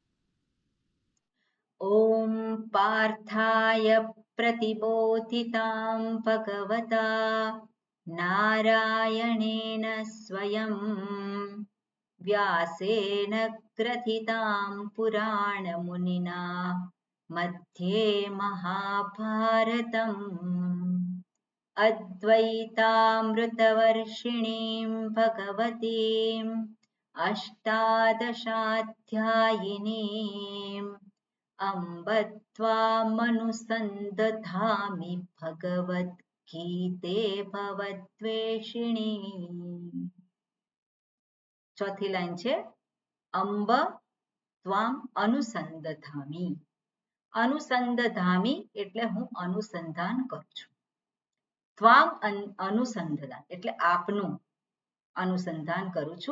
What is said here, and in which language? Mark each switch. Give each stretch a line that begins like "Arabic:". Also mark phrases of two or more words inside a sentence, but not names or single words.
Sanskrit: ઓમ પાર્થાય પ્રતિબોધિતામ ભગવતા નારાયણેન સ્વયં વ્યાસેન ગ્રથિતામ પુરાણ મુનિના મધ્યે મહાભારતમ અદ્વૈતામૃતવર્ષિણીમ ભગવતીમ अष्टादशाध्यायिनीम् अम्ब त्वामनुसन्दधामि भगवद्गीते भवद्वेषिणी.
Gujarati: ચોથી લાઈન છે
Sanskrit: અંબ ત્વામ અનુસંધામી.
Gujarati: અનુસંધામી એટલે હું અનુસંધાન કરું છું. ત્વામ અનુસંધાન એટલે આપનું અનુસંધાન કરું છું.